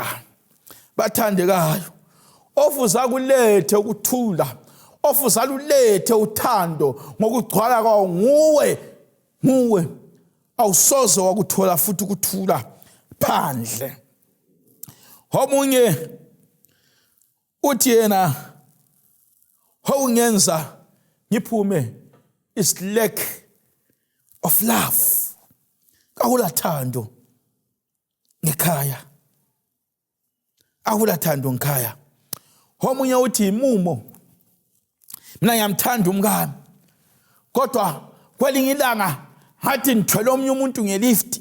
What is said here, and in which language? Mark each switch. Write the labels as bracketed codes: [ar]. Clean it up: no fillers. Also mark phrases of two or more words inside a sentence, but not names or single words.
[nd] Bathandekayo ofuza kulethe ukuthula ofuza lulethe uthando ngokugcwala kwawo nguwe awusoze wakuthola futhi ukuthula phandle. Omunye uthi yena okungenza ngiphume [en] is lack of love. [nd] Akulathando ngekhaya. Akulathando ngekhaya. Omunye uthi imumo. Mina ngiyamthanda umkami. Kodwa kwelinye ilanga ngathi ngithwele omunye umuntu ngelift.